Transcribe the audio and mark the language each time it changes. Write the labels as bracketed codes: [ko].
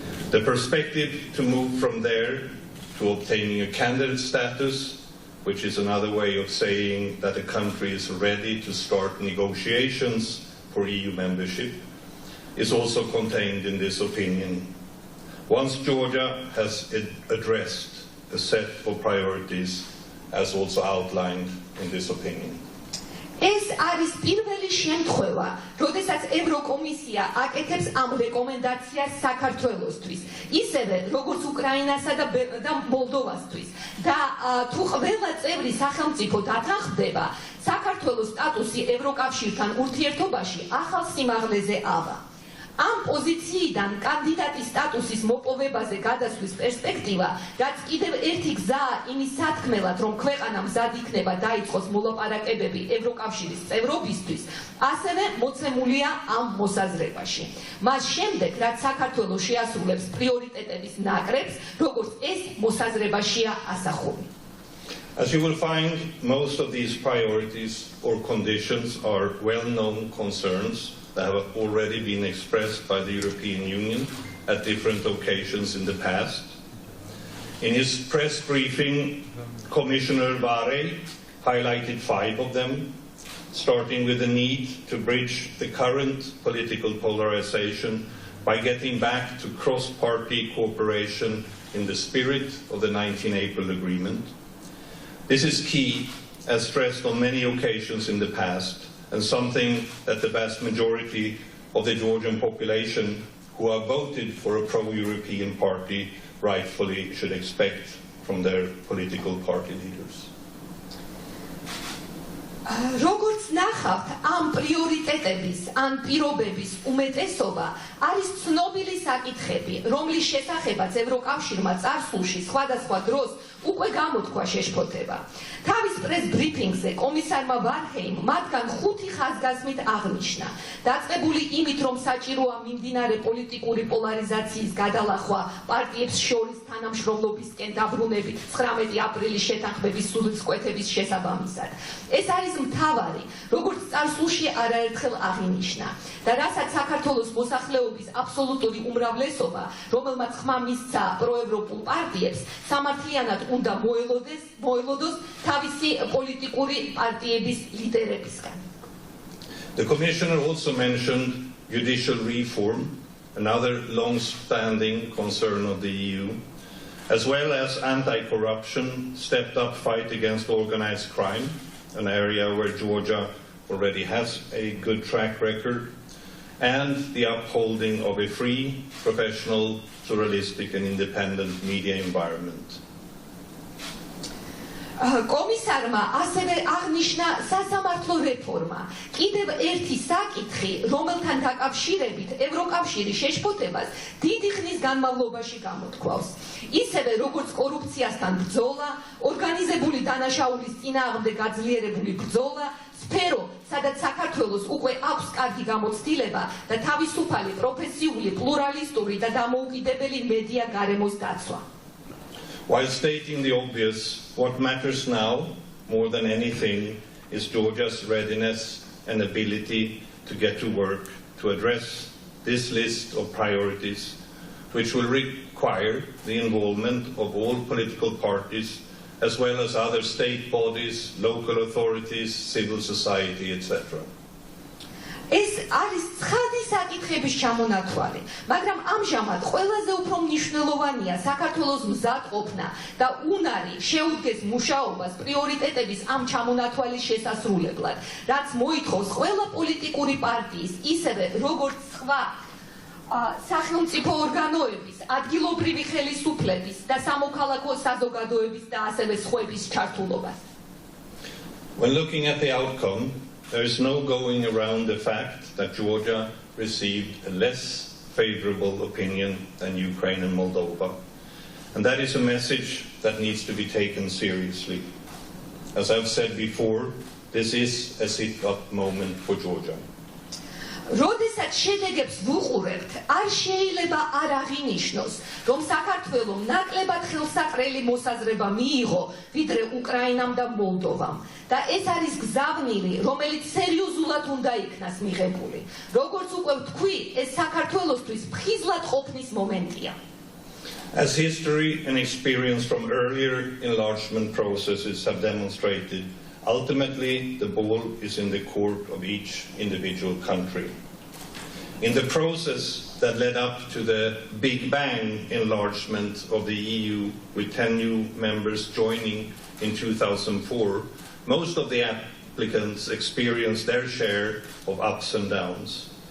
[en] The perspective to move from there to obtaining a candidate status, which is another way of saying that a country is ready to start negotiations for EU membership, is also contained in this opinion. Once Georgia has addressed a set of priorities, as also outlined in this opinion. [ka] ეს არის პირველი შემთხვევა, როდესაც ევროკომისია აკეთებს ამ რეკომენდაციას საქართველოსთვის, ისევე როგორც უკრაინასა და მოლდოვასთვის. და თუ ყველა წევრი სახელმწიფო დათანხმდება, საქართველოს სტატუსი ევროკავშირთან ურთიერთობაში ახალ სიმაღლეზე ავა. ამ პოზიციიდან კანდიდატის სტატუსის მოპოვებაზე გადასვლის პერსპექტივა, რაც კიდევ ერთი გზაა იმის სათქმელად, რომ ქვეყანა მზად იქნება დაიწყოს მოლაპარაკებები ევროკავშირის წევრობისთვის, ასევე მოცემულია ამ მოსაზრებაში. მას შემდეგ, რაც საქართველო შეასრულებს პრიორიტეტების ნაკრებს, როგორც ეს მოსაზრებაშია ასახული. [en] As you will find, most of these priorities or conditions are well-known concerns that have already been expressed by the European Union at different occasions in the past. In his press briefing, Commissioner Mtavari highlighted 5 of them, starting with the need to bridge the current political polarization by getting back to cross-party cooperation in the spirit of the 19 April agreement. This is key, as stressed on many occasions in the past, and something that the vast majority of the Georgian population who have voted for a pro-European party rightfully should expect from their political party leaders. [ka] როგორც ნახავთ, ამ პრიორიტეტების, ან პირობების უმეტესობა არის ცნობილი საკითხები, რომლის შესახებაც ევროკავშირმა წარსულში სხვადასხვა დროს უკვე გამოთქვა შეშფოთება. თავის პრეს ბრიფინგზე კომისარმა ვარჰეიმ მათგან 5 ხაზგასმით აღნიშნა, დაწყებული იმით, რომ საჭიროა მიმდინარე პოლიტიკური პოლარიზაციის გადალახვა პარტიებს შორის თანამშრომლობისკენ დაბრუნებით 19 აპრილის შეთანხმების სულისკვეთების შესაბამისად. ეს არის მთავარი, როგორც წარსულში არაერთხელ აღინიშნა და რასაც საქართველოს მოსახლეობის აბსოლუტური უმრავლესობა, რომელმაც ხმა მისცა პროევროპულ პარტიებს, სამართლიანად უნდა მოელოდოს თავისი პოლიტიკური პარტიების ლიდერებისგან. [en] The Commissioner also mentioned judicial reform, another long-standing concern of the EU, as well as anti-corruption, stepped-up fight against organized crime, an area where Georgia already has a good track record, and the upholding of a free, professional, pluralistic and independent media environment. [ka] კომისარმა ასევე აღნიშნა სასამართლო რეფორმა. კიდევ ერთი საკითხი, რომელთან დაკავშირებით ევროკავშირი შეშფოთებას დიდი ხნის განმავლობაში გამოთქვავს. ისევე როგორც კორუფციასთან ბრძოლა, ორგანიზებული დანაშაულის წინააღმდეგ გაძლიერებული ბრძოლა, სფერო, სადაც საქართველოს უკვე აქვს კარგი გამოცდილება და თავისუფალი, პროფესიული, პლურალისტური და დამოუკიდებელი მედია გარემოს დაცვა. [en] While stating the obvious, what matters now, more than anything, is Georgia's readiness and ability to get to work to address this list of priorities, which will require the involvement of all political parties, as well as other state bodies, local authorities, civil society, etc. [ka] ეს არის ცხადი საკითხების ჩამონათვალი, მაგრამ ამჟამად ყველაზე უფრო მნიშვნელოვანია საქართველოს მზადყოფნა და უნარი შეუდგეს მუშაობას პრიორიტეტების ამ ჩამონათვალის შესასრულებლად, რაც მოითხოვს ყველა პოლიტიკური პარტიის, ისევე როგორც სხვა სახელმწიფო ორგანოების, ადგილობრივი ხელისუფლების და სამოქალაქო საზოგადოების და ასევე სხვების ჩართულობას. [en] When looking at the outcome, there is no going around the fact that Georgia received a less favorable opinion than Ukraine and Moldova. And that is a message that needs to be taken seriously. As I've said before, this is a sit-up moment for Georgia. [ka] როდესაც შედეგებს ვუყურებთ, არ შეიძლება არ აღინიშნოს, რომ საქართველომ ნაკლებად ხელსაყრელი მოსაზრება მიიღო, ვიდრე უკრაინამ და მოლდოვამ. და ეს არის გზავნილი, რომელიც სერიოზულად უნდა იქნას მიღებული. როგორც უკვე ვთქვი, ეს საქართველოსთვის ფხიზლად ყოფნის მომენტია. [en] As history and experience from earlier enlargement processes have demonstrated, ultimately the ball is in the court of each individual country. In the process that led up to the Big Bang enlargement of the EU, with 10 new members joining in 2004, most of the applicants experienced their share of ups and downs.